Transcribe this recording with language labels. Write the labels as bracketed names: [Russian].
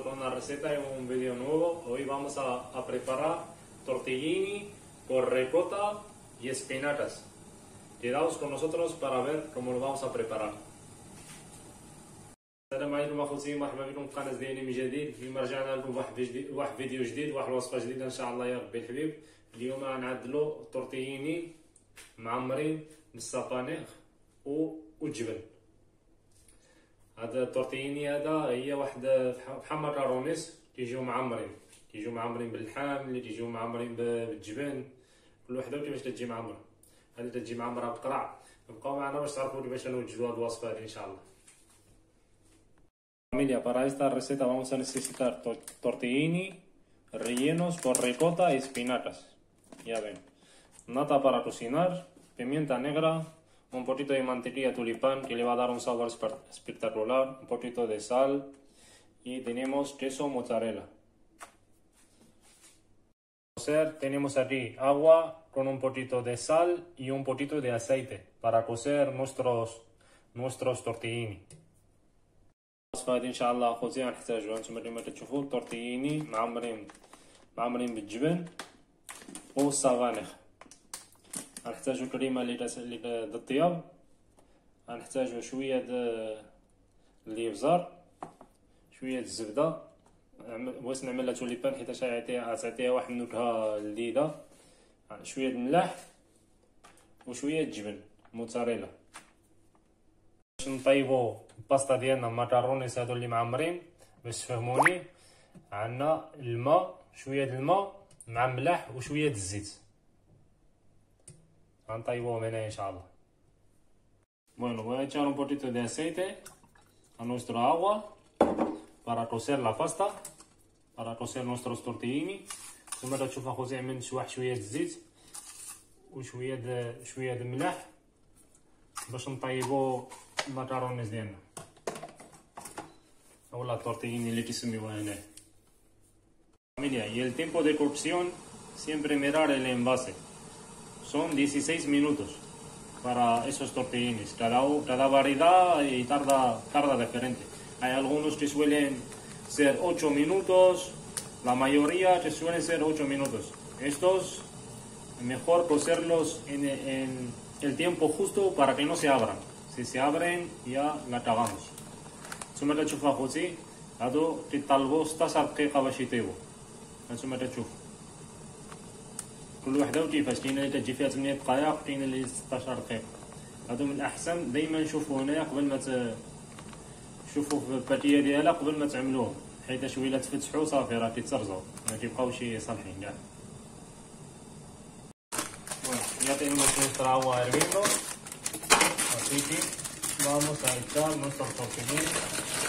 [Spanish] receta en un vídeo nuevo. Hoy vamos a preparar tortellini con ricota y espinacas. Quedaos con nosotros para ver cómo lo vamos a preparar. [Arabic] السلام عليكم اخوتي، مرحبا بكم في القناه ديالي من جديد. اليوم رجعنا لكم واحد فيديو جديد، واحد الوصفه جديده ان شاء الله يا ربي الحبيب. اليوم غنعدلو طورتييني معمرين بالسابانيغ والجبن. هذا الطورتييني هي واحد بحال مكرونيس، كيجيو معمرين باللحم، اللي كيجيو معمرين بالجبن، كل وحده كيفاش تجي معمره. هذه تجي معمره بقرع. بقاو معنا باش تعرفوا كيفاش نوجدوا هذه الوصفه هذه ان شاء الله. [Spanish] Familia, para esta receta vamos a necesitar tortellini rellenos con ricota y espinacas. Ya ven, nata para cocinar, pimienta negra, un poquito de mantequilla tulipán que le va a dar un sabor espectacular, un poquito de sal y tenemos queso mozzarella. Tenemos aquí agua con un poquito de sal y un poquito de aceite para cocer nuestros tortellini. [Arabic] الوصفة هذه ان شاء الله اخوتي غنحتاجوها. نتوما كما كتشوفوا الطورتييني معمرين بالجبن والسبانخ. غنحتاجو كريمه اللي الطياب، غنحتاجو شويه الابزار، شويه الزبده. بغيت نعملها توليبان حيت غتعطيها واحد النكهه لذيذه. شويه الملح وشويه الجبن موتزاريلا. باش نطيبو الباستا ديالنا المكرونيس هادو اللي معمرين باش تفهموني، عندنا الماء، شويه الماء مع ملح وشويه الزيت. غنطيبوهم هنا ان شاء الله. [Spanish] Bueno, voy a echar un poquito de aceite a nuestra agua para cocer la pasta, para cocer nuestros tortellini. [Arabic] ثم كتشوف اخوتي عملت شويه الزيت وشويه د الملح باش نطيبو المكرونيس ديالنا اولا الطورتييني اللي كيسميوها هنا. [Spanish] Familia, y el tiempo de cocción siempre mirar el envase. Son 16 minutos para esos tortellinis. Cada variedad y tarda diferente. Hay algunos que suelen ser 8 minutos, la mayoría que suelen ser 8 minutos. Estos mejor cocerlos en el tiempo justo para que no se abran. Si se abren ya la cagamos. [Arabic] ثم كتشوفوا اخوتي هادو كيطلبوا 16 دقيقه باش يطيبوا. هانتوما كتشوفوا كل وحده وكيفاش، كاينه اللي كتجي فيها 8 دقائق وكاينه اللي 16 دقيقه. هادو من الاحسن دائما نشوفوا هنايا قبل ما تشوفوا في الباتيه ديالها قبل ما تعملوهم، حيت شويه تفتحوا صافي راه كيتسرزوا ما كيبقاوش صالحين كاع. [Spanish] Ya tenemos nuestra agua hirviendo, así que vamos a echar nuestros tortellini.